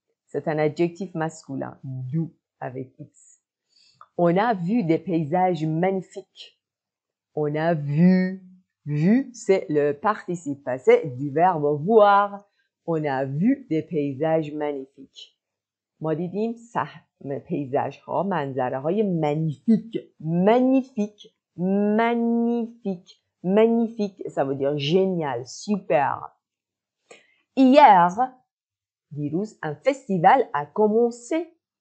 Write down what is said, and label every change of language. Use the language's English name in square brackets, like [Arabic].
[French] C'est un adjectif masculin, doux avec X. On a vu des paysages magnifiques. On a vu. Vu, c'est le participe passé du verbe voir. On a vu des paysages magnifiques. [Persian] ما دیدیم پیزاژ ها، منظره های magnifique. [French] Magnifique. Magnifique. Magnifique, ça veut dire génial, super. Hier, [Persian] دیروز [French] un festival a commencé.